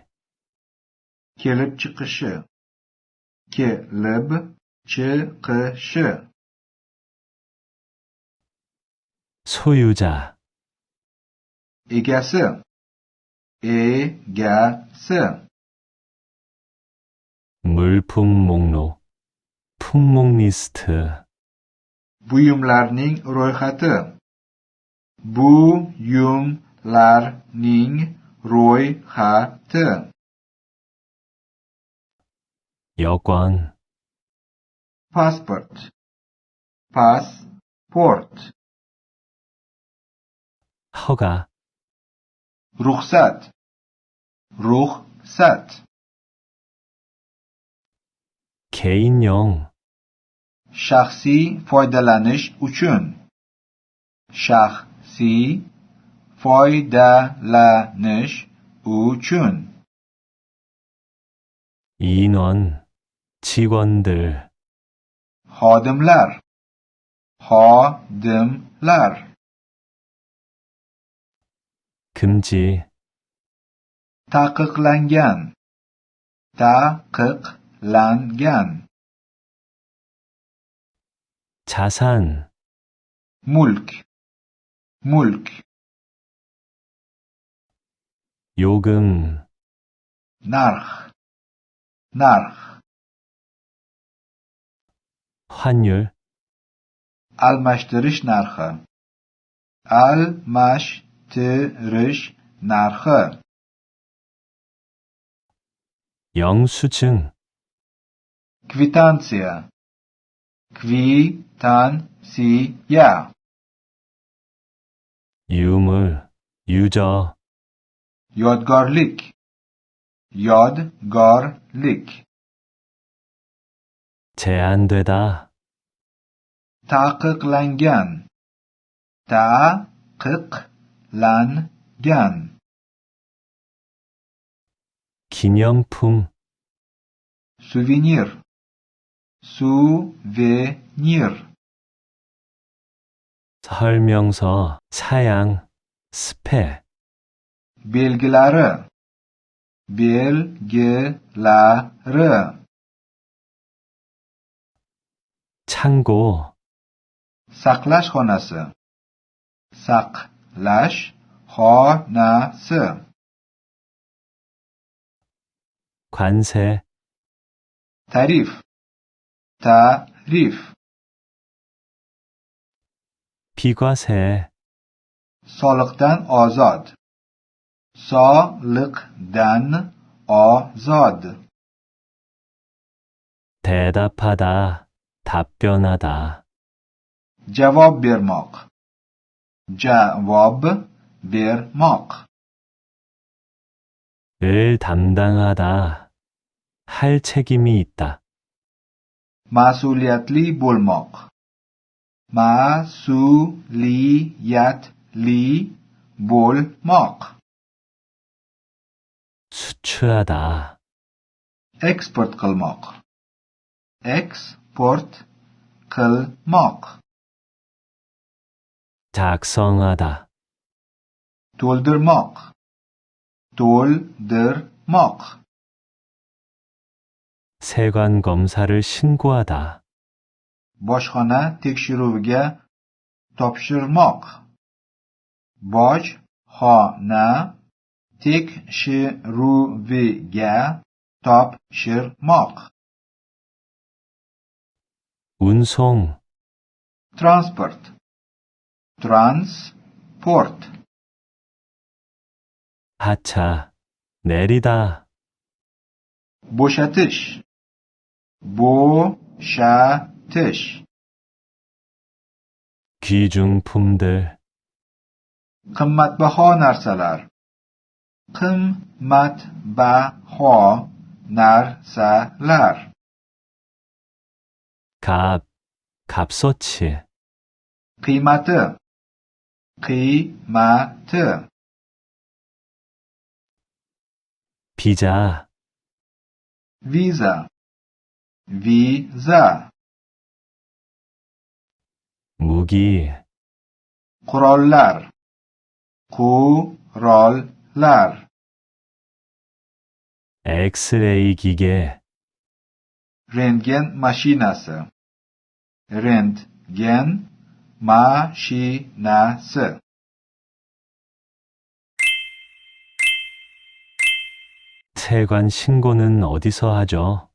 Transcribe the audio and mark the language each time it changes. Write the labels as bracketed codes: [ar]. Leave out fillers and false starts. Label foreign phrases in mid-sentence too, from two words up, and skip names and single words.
[uz] kelib chiqishi, kelib chiqishi, [ko] 소유자, [uz] egasi, egasi, [ko] 물품 목록, 품목 리스트, [uz] buyumlarning ro'yxati, buyumlarning ro'yxati, [ko] 여권, [uz] pasport, passport, [ko] 허가, [uz] ruxsat, ruxsat, [ko] 개인용, [uz] shaxsiy foydalanish uchun, shaxsiy foydalanish uchun, [ko] 인원, 직원들, [uz] xodimlar, xodimlar, [ko] 금지, [uz] taqiqlangan, taqiqlangan, [ko] 자산, [uz] mulk mulk [ko] 요금, [uz] narx narx [ko] 환율, [uz] almashtirish narxi almashtirish narxi [ko] 영수증, [uz] kvitansiya kvitansiya [ko] 유물, 유저, [uz] yodgorlik yodgorlik [ko] 제한되다, [uz] taqiqlangan taqiqlangan [ko] 기념품, [uz] suvenir suvenir [ko] 설명서, 사양, 스페, [uz] belgilari belgilari [ko] 창고, [uz] saqlash xonasi saqlash xonasi [ko] 관세, [uz] tarif tarif [ko] 비과세, [uz] soliqdan ozod soliqdan ozod [ko] 대답하다, 답변하다, [uz] javob bermoq javob bermoq [ko] 을 담당하다, 할 책임이 있다, [uz] mas'uliyatli bo'lmoq mas'uliyatli bo'lmoq [ko] 수출하다, [uz] eksport qilmoq eksport qilmoq [ko] 작성하다, [uz] to'ldirmoq to'ldirmoq [ko] 세관 검사를 신고하다, [uz] bojxona tekshiruviga topshirmoq bojxona tekshiruviga topshirmoq [ko] 운송, [uz] transport transport [ko] 하차, 내리다, [uz] bo'shatish bo'shatish [ko] 귀중품들, [uz] qimmatbaho narsalar qimmatbaho narsalar [ko] 값, 값어치, [uz] qiymati qiymati [ko] 비자, [uz] viza viza [ko] 무기, [uz] qurollar qurollar [ko] 엑스레이 기계, [uz] rentgen mashinasi rentgen mashinasi [ko] 세관 신고는 어디서 하죠?